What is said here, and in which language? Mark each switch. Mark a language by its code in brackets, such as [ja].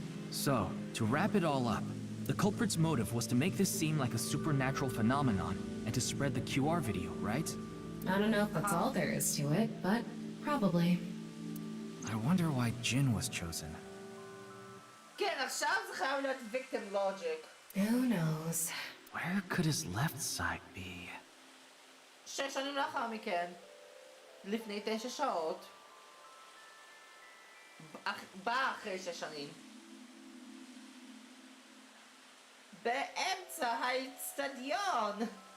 [en] So, to wrap it all up, the culprit's motive was to make this seem like a supernatural phenomenon and to spread the QR video, right? I don't know if that's all there is to it, but probably. I wonder why Jin was chosen. [he] כן, עכשיו זה חייב להיות [en] victim logic. Who knows? Where could his left side be? [he] 6 שנים לאחר מכן. לפני 9 שעות. בא אחרי 6 שנים. באמצע האצטדיון.